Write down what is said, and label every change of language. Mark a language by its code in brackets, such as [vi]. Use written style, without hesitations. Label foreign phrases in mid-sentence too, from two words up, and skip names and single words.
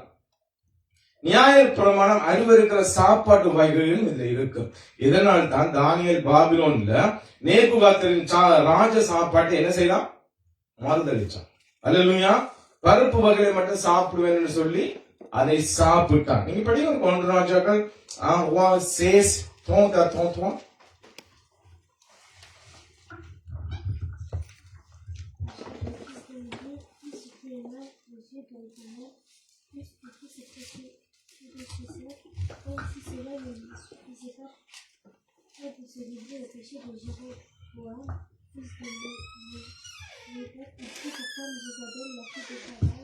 [ta] நியாய பிரமாணம் அறிவிருக்கிற சாப்பாட்டு வகைகளும் இதுல இருக்கும். இதனால் தான் தானியேல் பாபிலோன்ல நேபுகாத்நேச்சரின் ராஜ சாப்பாட்டை என்ன செய்யலாம்? மறுதளிச்சான். அல்லேலூயா. பருப்பு வகையை மட்டும் சாப்பிடுவேன்னு சொல்லி அதை சாப்பிட்டான். நீங்க படிங்க 1 ராஜாக்கள் 16:33. [fr] Se livrer au péché de Jéroboam, fils de Nébat, il prit pour femme Jézabel, la fille de Baal.